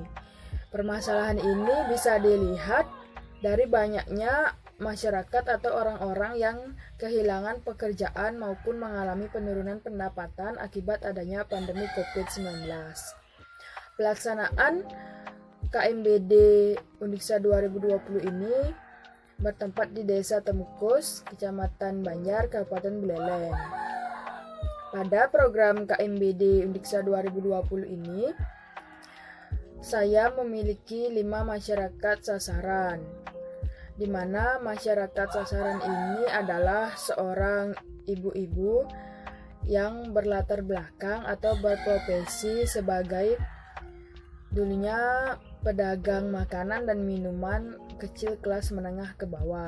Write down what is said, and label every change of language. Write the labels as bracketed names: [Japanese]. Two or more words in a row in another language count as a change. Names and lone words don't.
[Indonesian] Permasalahan ini bisa dilihat dari banyaknya masyarakat atau orang-orang yang kehilangan pekerjaan maupun mengalami penurunan pendapatan akibat adanya pandemi COVID-19. Pelaksanaan KMBD Undiksa 2020 ini bertempat di Desa Temukus, Kecamatan Banjar, Kabupaten Buleleng. Pada program KMBD Undiksa 2020 ini, saya memiliki 5 masyarakat sasaran, di mana masyarakat sasaran ini adalah seorang ibu-ibu yang berlatar belakang atau berprofesi sebagai dulunya pedagang makanan dan minuman kecil kelas menengah ke bawah.